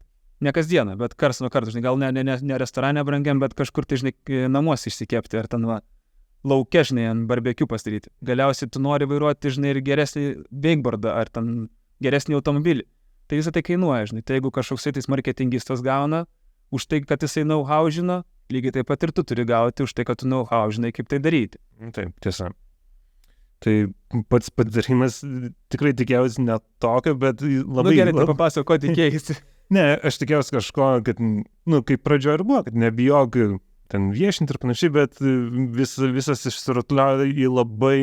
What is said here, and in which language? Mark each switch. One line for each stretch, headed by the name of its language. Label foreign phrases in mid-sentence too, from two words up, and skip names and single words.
Lithuanian: Ne kasdieną, bet karts nuo karto, žinai, gal ne restorane brangiam, bet kažkur tai, žinai, namuose išsikepti, ar ten lauke, žinai, ant barbekių pasidaryti. Galiausiai tu nori vairuoti, žinai, ir geresnį wakeboardą, ar ten geresnį automobilį. Tai visą tai kainuoja, žinai, tai jeigu kažkoksai tais marketingistas gauna už tai, kad jisai know-how žino, lygiai taip pat ir tu turi gauti už tai, kad tu know-how žinai, kaip tai daryti. Taip, tiesa. Tai pats patarimas tikrai tikėjausi ne tokio, bet labai... Gerai, tai papasako, ko tikėjausi. Ne, aš tikėjausi kažko, kad, kaip pradžioje ir buvo, kad nebijok ten viešinti ir panašiai, bet visas išsirutuliojo į labai...